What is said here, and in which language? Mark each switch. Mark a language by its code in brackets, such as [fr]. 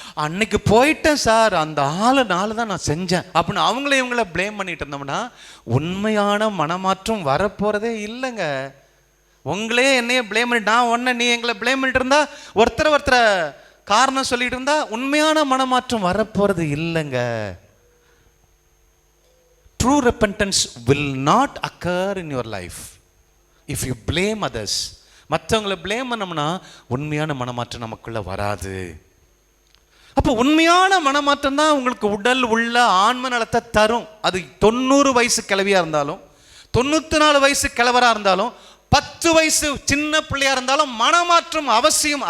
[ta] அன்னைக்கு போயிட்டேன் சார், அந்த ஆளுனால தான் நான் செஞ்சேன் அப்படின்னு இவங்கள பிளேம் பண்ணிட்டு இருந்தோம்னா உண்மையான மனமாற்றம் வரப்போறதே இல்லைங்க. உங்களே என்னைய பிளேம் பண்ணிட்டு, நான் ஒன்ன நீ எங்களை பிளேம் பண்ணிட்டு இருந்தா, ஒருத்தரை காரணம் சொல்லிட்டு இருந்தா உண்மையான மனமாற்றம் வரப்போறது இல்லைங்க. [en] True repentance will not occur in your life if you blame others. [ta] மற்றவங்களை blame பண்ணோம்னா உண்மையான மனமாற்றம் நமக்குள்ள வராது. அப்போ உண்மையான மனமாற்றம் தான் உங்களுக்கு உடல் உள்ள ஆன்ம நலத்தை தரும். அது 90 வயசு கிழவியா இருந்தாலும், 94 வயசு கிழவரா இருந்தாலும், 10 வயசு சின்ன பிள்ளையா இருந்தாலும் மனமாற்றம் அவசியம்.